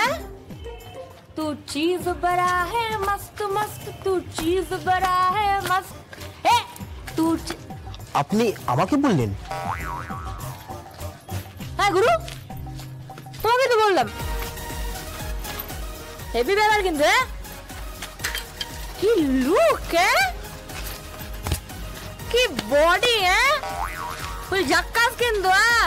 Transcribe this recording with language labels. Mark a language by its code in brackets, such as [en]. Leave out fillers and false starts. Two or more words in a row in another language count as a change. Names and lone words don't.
[hi] तू चीज बड़ा है मस्त मस्त, तू चीज बड़ा है मस्त। ए तू [bn] আপনি আমাকে বললেন? হ্যাঁ গুরু, তোমাকে তো বললাম। হেভি ব্যাপার কিন্তু, হ্যাঁ? কি লুক, হ্যাঁ? কি বডি, হ্যাঁ? ফুল ঝাক্কাস কিন্তু, হ্যাঁ?